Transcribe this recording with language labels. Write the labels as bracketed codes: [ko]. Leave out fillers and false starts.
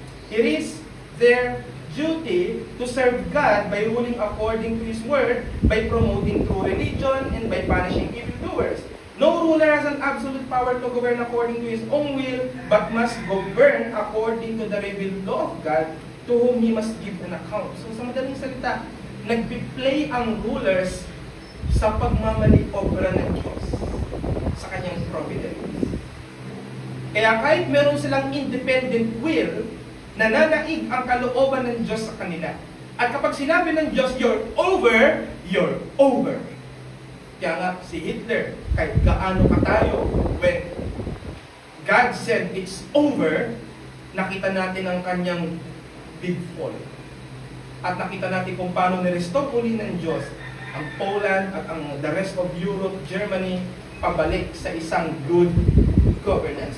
[en] It is their duty to serve God by ruling according to His word, by promoting true religion, and by punishing evildoers. No ruler has an absolute power to govern according to his own will, but must govern according to the revealed law of God, to whom he must give an account. [tl] So sa madaling salita, nagpi-play ang rulers sa pagmamaniobra ng Diyos sa kanyang providence. Kaya kahit meron silang independent will, nananaig ang kalooban ng Diyos sa kanila. At kapag sinabi ng Diyos, [en] you're over, you're over. [tl] Kaya nga si Hitler, kahit gaano ka tayo, [en] when God said it's over, [tl] nakita natin ang kanyang big fall. At nakita natin kung paano nirestore uli ng Diyos ang Poland at ang the rest of Europe, Germany, pabalik sa isang good governance.